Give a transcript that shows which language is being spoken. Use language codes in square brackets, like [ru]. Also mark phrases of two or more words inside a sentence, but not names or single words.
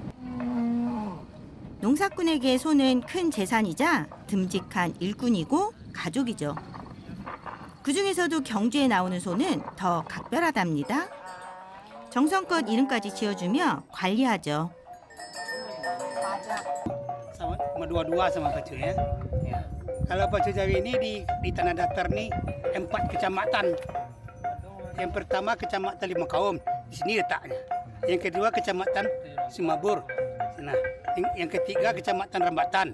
[ko] 농사꾼에게 소는 큰 재산이자 듬직한 일꾼이고 가족이죠. 그 중에서도 경주에 나오는 소는 더 각별하답니다. 정성껏 이름까지 지어주며 관리하죠. [id] Sama dua-dua sama Pacu ya. Kalau Pacu Jawi ini di Tanah Datar nih 4 kecamatan. Yang pertama kecamatan Limakaum, di sini letaknya. Yang kedua kecamatan Simabur. Nah, yang ketiga kecamatan Rambatan.